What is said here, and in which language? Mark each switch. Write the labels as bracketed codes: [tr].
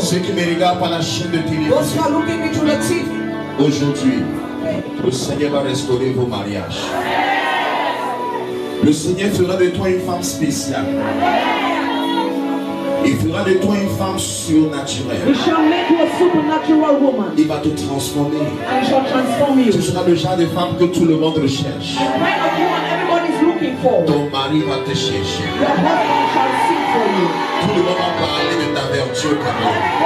[fr] Ceux qui me regardent par la chaîne de [en] Those who are looking into the TV. [fr] Aujourd'hui, le Seigneur va restaurer vos mariages. Le Seigneur fera de toi une femme spéciale. Il fera de toi une femme [en] He [fr] surnaturelle. [en] shall make you a supernatural woman. [fr] Il va te transformer. [en] And shall transform you. [fr] Tu seras le genre de femme que tout le monde recherche. [en] The kind of woman everybody is looking for. [fr] Ton mari va te chercher. [en] Your husband shall seek for you. [fr] Tout le monde va parler de ta vertu au Cameroun.